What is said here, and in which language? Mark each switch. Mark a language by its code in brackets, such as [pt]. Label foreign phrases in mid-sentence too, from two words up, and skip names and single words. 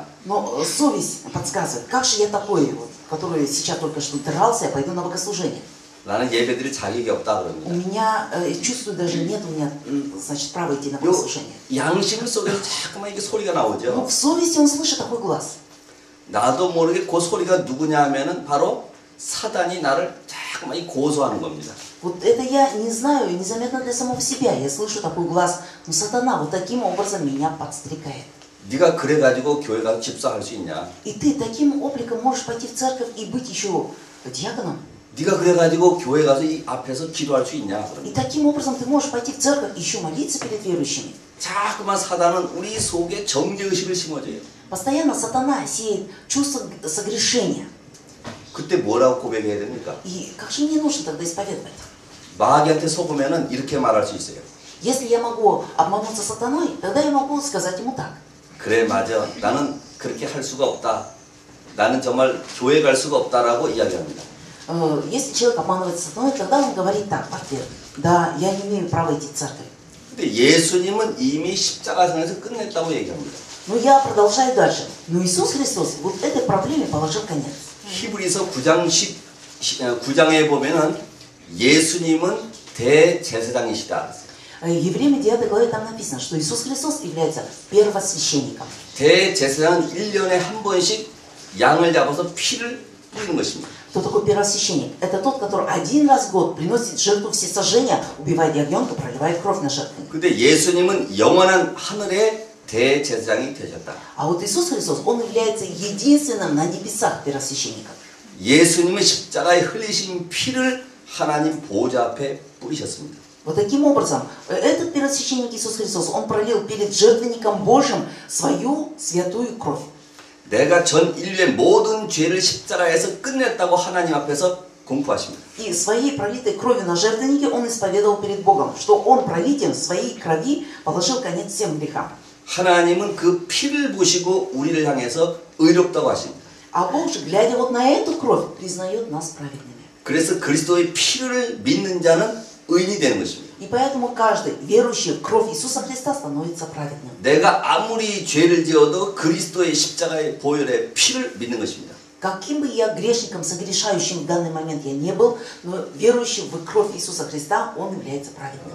[ru] Но совесть подсказывает, как же я такой, вот, который сейчас только что дрался, я пойду на богослужение. [ko] 나는 예배 드릴 자격이 없다 [ru] У [ko] 그럽니다. [ru] меня, чувствую, даже нет у меня, значит, права идти на [ko] 요 [ru] богослужение. [ko] 양심 속에서 자꾸만 이게 소리가 [ru] Но [ko] 나오죠. [ru] в совести он слышит такой глаз. [ko] 나도 모르게 그 소리가 누구냐 하면은 바로 사단이 나를 자꾸만 고소하는 겁니다. [ru] Вот это я не знаю, незаметно для самого себя. Я слышу такой глаз, но сатана вот таким образом меня подстрекает. [ko] 네가 그래가지고 교회 가서 집사할 수 있냐? [ru] И ты таким обликом можешь пойти в церковь и быть еще диаконом. [ko] 네가 그래가지고 교회 가서 이 앞에서 기도할 수 있냐? [ru] И таким образом ты можешь пойти в церковь и еще молиться перед верующими. [ko] 자꾸만 사단은 우리 속에 정죄의식을 심어줘요. [ru] Постоянно сатана сеет чувство согрешения. [ko] 그때 뭐라고 고백해야 됩니까? [ru] И как же мне нужно тогда исповедовать? [ko] 마귀한테 속으면은 이렇게 말할 수 있어요. [ru] Если я могу обмануться сатаной, тогда я могу сказать ему так. [ko] 그래 맞아. 나는 그렇게 할 수가 없다. 나는 정말 교회 갈 수가 없다라고 이야기합니다. [ru] Если человек обманывается сатаной, тогда он говорит так, в ответ: да, я не имею права идти в церковь. [ko] 근데 예수님은 이미 십자가상에서 끝냈다고 얘기합니다. [ru] Но я продолжаю дальше. Но Иисус Христос вот этой проблеме положил конец. [ko] 히브리서 9장에 보면은 예수님은 대제사장이시다. [ru] Евреям 9 главе там написано, что Иисус Христос является первосвященником. [ko] 대제사장은 1년에 한 번씩 양을 잡아서 피를 뿌리는 것입니다. [ru] Кто такой первосвященник? Это тот, который один раз в год приносит жертву всесожжения, убивает ягненка, проливает кровь на жертвенник. [ko] 근데 예수님은 영원한 하늘의 대제사장이 되셨다. [ru] А вот Иисус Христос, Он является единственным на небесах первосвященником. [ko] 예수님은 십자가에 흘리신 피를 하나님 보좌 앞에 뿌리셨습니다. [ru] Вот таким образом, этот первосвященник Иисус Христос, Он пролил перед жертвенником Божьим свою святую кровь. [ko] 내가 전 인류의 모든 죄를 십자가에서 끝냈다고 하나님 앞에서 공포하십니다. [ru] И своей пролитой кровью на жертвеннике Он исповедовал перед Богом, что Он пролитием своей крови положил конец всем грехам. [ko] 하나님은 그 피를 보시고 우리를 향해서 의롭다고 하십니다. [ru] А Бог же, глядя вот на эту кровь, признает нас праведными. [ko] 그래서 그리스도의 피를 믿는 자는 의인이 되는 것입니다. [ru] И поэтому каждый верующий в кровь Иисуса Христа становится праведным. [ko] 내가 아무리 죄를 지어도 그리스도의 십자가의 보혈의 피를 믿는 것입니다. [ru] Каким бы я грешником, согрешающим в данный момент я не был, но верующий в кровь Иисуса Христа, он является праведным.